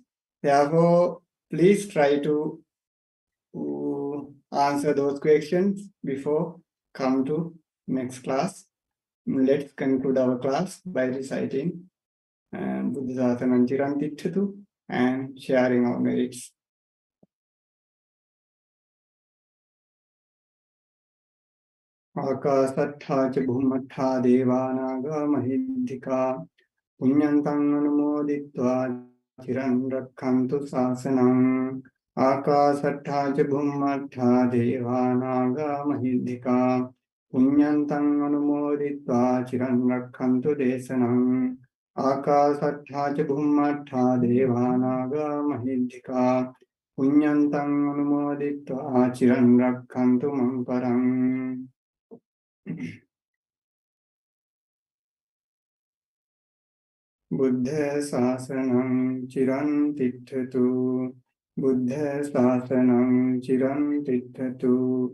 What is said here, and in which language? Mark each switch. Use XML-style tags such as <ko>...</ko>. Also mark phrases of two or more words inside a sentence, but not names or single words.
<en>Therefore, please try to answer those questions before come to next class. Let's conclude our class by reciting</en> <pi>Buddhisāsanam Ciran Tiṭṭhatu</pi> <en>and sharing our merits.</en> <pi>Ākāsattha ca bhummattha devānāga mahīddhikā puññantaṃ anumoditvā ciran rakkhantu sāsanam. Ākāsattha ca bhummattha devānāga mahīddhikā puññantaṃ anumoditvā ciran rakkhantu desanam. Ākāsattha ca bhummattha devānāga mahīddhikā puññantaṃ anumoditvā ciran rakkhantu maṃ paraṃ. Buddha Sāsanam Ciran Tiṭṭhatu. Buddha Sāsanam Ciran Tiṭṭhatu.</pi>